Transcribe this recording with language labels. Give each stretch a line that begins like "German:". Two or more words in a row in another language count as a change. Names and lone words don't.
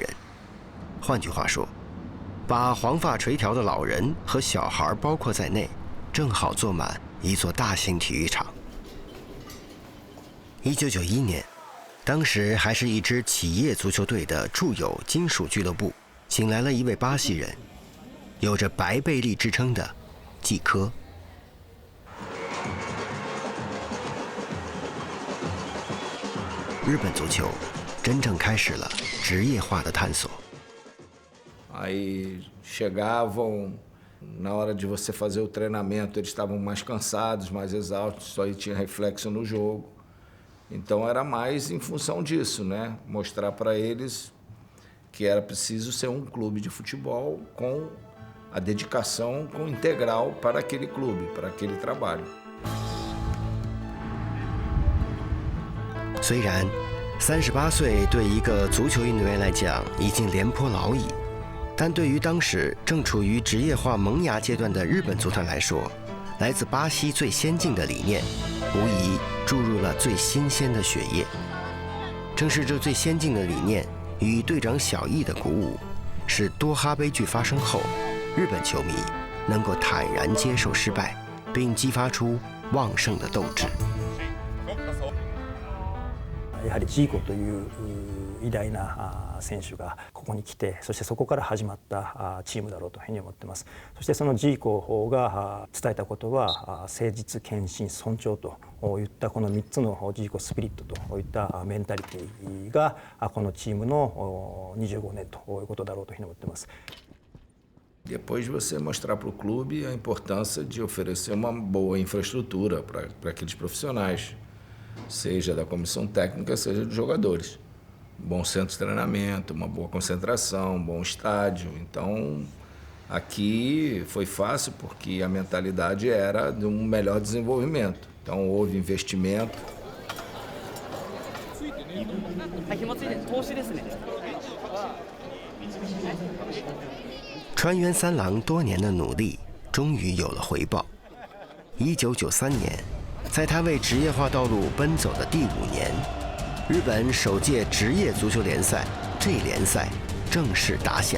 Chinese: 换句话说，把黄发垂髫的老人和小孩包括在内，正好坐满一座大型体育场。1991年，当时还是一支企业足球队的住友金属俱乐部请来了一位巴西人，有着白贝利之称的季科。日本足球真正开始了职业化的探索。
Portuguese: Aí chegavam, na hora de você fazer o treinamento, eles estavam mais cansados, mais exaustos, só aí tinha reflexo no jogo. Então era mais em função disso, né? Mostrar para eles que era preciso ser um clube de futebol com a dedicação integral para aquele clube, para aquele trabalho.
Chinese: 虽然38岁对一个足球运动员来讲已经廉颇老矣，但对于当时正处于职业化萌芽阶段的日本足坛来说，来自巴西最先进的理念，无疑注入了最新鲜的血液。正是这最先进的理念与队长小易的鼓舞，使多哈悲剧发生后，日本球迷能够坦然接受失败，并激发出旺盛的斗志。
Japanese: やはりジーコという偉大な選手がここに来て、そしてそこから始まったチームだろうというふうに思っています。そしてそのジーコが伝えたことは誠実、献身、尊重といったこの3つのジーコスピリットといったメンタリティがこのチームの25年ということだろうというふうに思っています。
Portuguese: Depois de você mostrar para o clube a importância de oferecer uma boa infraestrutura para aqueles profissionais, seja da comissão técnica, seja dos jogadores. Bom centro de treinamento, uma boa concentração, um bom estádio. Então, aqui foi fácil porque a mentalidade era de um melhor desenvolvimento. Então, houve investimento.
Chinese: 川原三郎多年的努力终于有了回报。1993年，在他为职业化道路奔走的第5年，日本首届职业足球联赛 J 联赛正式打响。